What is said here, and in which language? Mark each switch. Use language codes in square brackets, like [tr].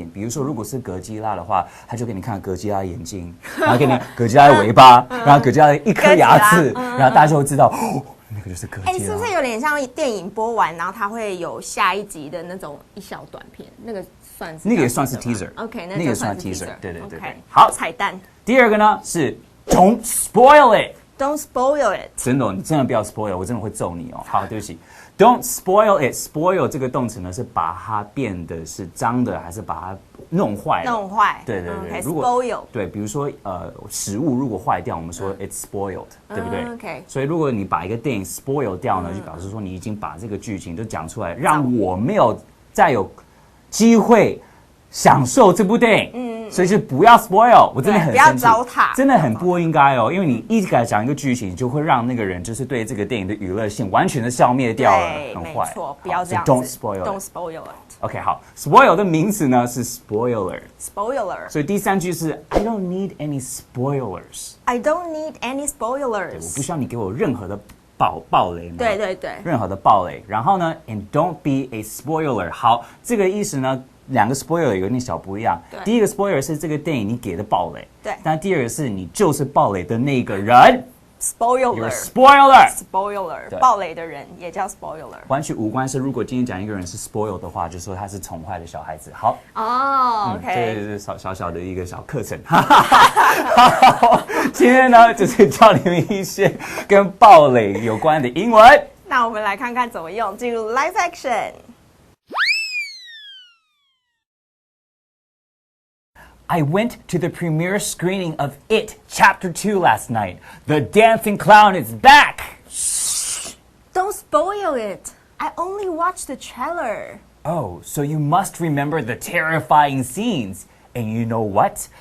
[zh] 比如说，如果是哥吉拉的话，它就给你看哥吉拉的眼睛，然后给你哥吉拉的尾巴，然后哥吉拉的一颗牙齿，然后大家就会知道，那个就是哥吉拉。是不是有点像电影播完，然后它会有下一集的那种一小短片？那个算是那个也算是 teaser。 OK，那个算 teaser。对对对。好，彩蛋。第二个呢是 [en] Don't spoil it。Don't spoil it。 [zh] 真的，你真的不要 spoil， 我真的会揍你哦。好，对不起。 [en] Don't spoil it. [zh] Spoil 这个动词呢，是把它变得是脏的，还是把它弄坏了？弄坏。对对对。如果 spoil 对，比如说食物如果坏掉，我们说 [en] it's spoiled， [zh] 对不对 [en] ？OK。 [zh] 所以如果你把一个电影 spoil 掉呢，就表示说你已经把这个剧情都讲出来，让我没有再有机会享受这部电影。所以就不要 spoil， 我真的很生气，不要糟蹋，真的很不应该哦，因为你一直给讲一个剧情，就会让那个人就是对这个电影的娱乐性完全的消灭掉了，很坏。没错，不要这样子。 [en] Don't spoil Don't spoil it。 [zh] OK， 好 ，spoil 的名词呢是 spoiler。 [en] spoiler。 [zh] 所以第三句是 [en] I don't need any spoilers。 I don't need any spoilers。 [zh] 我不需要你给我任何的暴雷。对对对，任何的暴雷。然后呢 [en] ，and don't be a spoiler。 [zh] 好，这个意思呢。两个 spoiler 有点小不一样。第一个 spoiler 是这个电影你给的暴雷，对。但第二个是你就是暴雷的那个人 [en] ，spoiler。 [zh] 暴雷的人也叫 spoiler。完全无关。是如果今天讲一个人是 spoil 的话，就说他是宠坏的小孩子。好 [en] ，OK， [zh] 这是小的一个小课程。好，今天呢就是教你们一些跟暴雷有关的英文。那我们来看看怎么用，进入 live action。 [en] I went to the premiere screening of It Chapter 2 last night. The dancing clown is back! Shh! Don't spoil it. I only watched the trailer. Oh, so you must remember the terrifying scenes. And you know what?